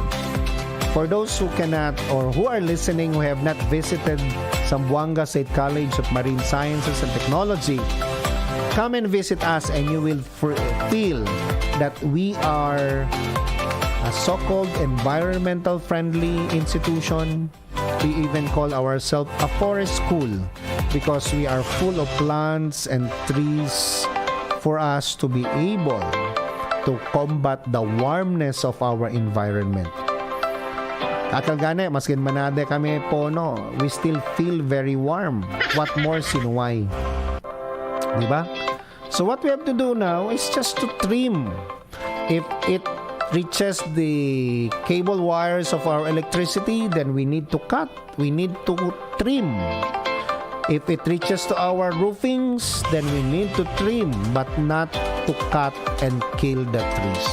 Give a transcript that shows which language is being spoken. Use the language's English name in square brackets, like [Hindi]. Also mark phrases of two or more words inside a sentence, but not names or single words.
[English] For those who cannot or who are listening who have not visited Zamboanga State College of Marine Sciences and Technology, come and visit us and you will feel that we are a so-called environmental friendly institution. We even call ourselves a forest school because we are full of plants and trees for us to be able to combat the warmness of our environment. [Chavacano] Akagane, maskin manade kami pono, [English] we still feel very warm. What more sinuway? Diba? So what we have to do now is just to trim. If it reaches the cable wires of our electricity, then we need to cut. We need to trim. If it reaches to our roofings, then we need to trim, but not to cut and kill the trees.